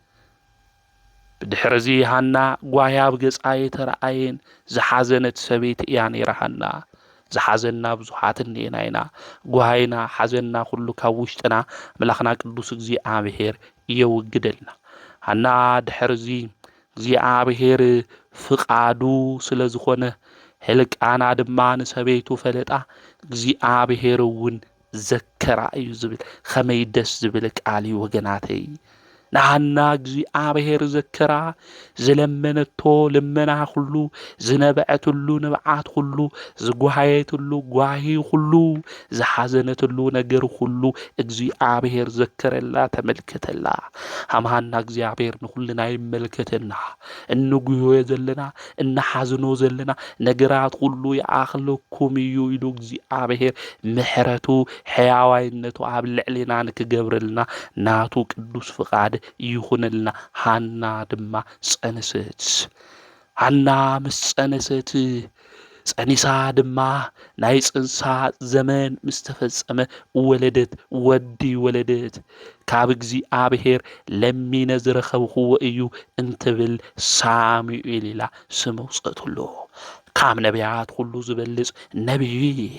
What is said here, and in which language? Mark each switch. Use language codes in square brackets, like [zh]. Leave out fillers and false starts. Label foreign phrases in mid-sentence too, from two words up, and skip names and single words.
[ti] ብድሕሪ ሃና ጓሂ ኣብ ገጻ ኣይተረኣየን። ዝሓዘነት ሰበይቲ እያ ነይራ ሃና። ዝሓዘና ብዙሓት እኒአና ኢና። ጓሂና ሓዘንና ኩሉ ካብ ውሽጥና መላኽና ቅዱስ እግዚኣብሔር የውግደልና። ሃና ድሕሪ እግዚአብሔር ፍቃዱ ስለዝኾነ ሕልቃና ድማ ንሰበይቱ ፈለጣ እግዚአብሔር እውን ዘከራ እዩ ዝብል ከመይ ደስ ዝብል ቃል እዩ ወገናተይ ንሃና እግዚአብሔር ዘከራ ዝለመነቶ ልመና ሁሉ ዝነበዐትሉ ንብዓት ሁሉ ዝጓሃየትሉ ጓሂ ሁሉ ዝሓዘነትሉ ነገር ሁሉ እግዚአብሔር ዘከረላ ተመልከተላ ሃምሃና እግዚአብሔር ንኩልና ይመልከተና እንጉዮ ዘለና እናሓዝኖ ዘለና ነገራት ሁሉ ይኣኽለኩም እዩ ኢሉ እግዚአብሔር ምሕረቱ ሕያዋይነቱ ኣብ ልዕሊና ንክገብረልና ናቱ ቅዱስ ፍቃድ ይኹንልና ሃና ድማ ጸንሰት ሃና ምስ ጸንሰት ጸኒሳ ድማ ናይ ጽንሳ ዘመን ምስ ተፈጸመ ወለደት ወዲ ወለደት ካብ እግዚአብሔር ለሚነ ዝረኸብኽዎ እዩ እንትብል ሳሙኤል ኢላ ስም ኣውፅአትሎ ካብ ነቢያት ሁሉ ዝበልጽ ነቢይ